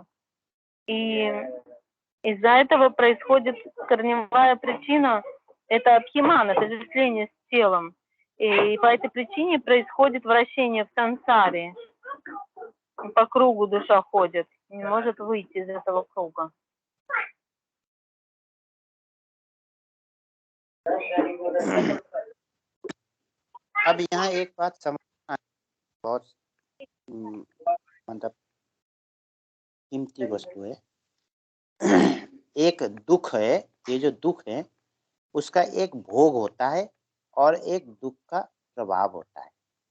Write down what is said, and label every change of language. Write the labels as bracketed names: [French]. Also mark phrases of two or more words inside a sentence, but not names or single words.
[Russian] И из-за этого происходит корневая причина, это абхиман, отождествление с телом. И по этой причине происходит вращение в сансаре. По кругу душа ходит, не может выйти из этого круга. [Hindi] अब यहाँ एक बात समझना बहुत मतलब कीमती वस्तु है। एक दुख है, ये जो दुख है उसका एक भोग होता है और एक दुख का प्रभाव होता है।